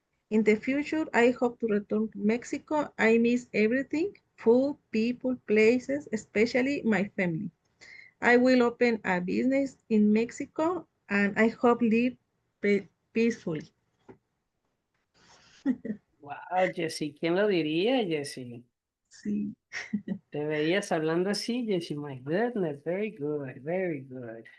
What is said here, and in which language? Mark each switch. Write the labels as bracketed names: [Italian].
[English] In the future, I hope to return to Mexico. I miss everything, food, people, places, especially my family. I will open a business in Mexico and I hope live peacefully. [Spanish] Wow, Jessie, ¿quién lo diría, Jessie? Sí. Te veías hablando así, Jessie. [English] My goodness, very good, very good.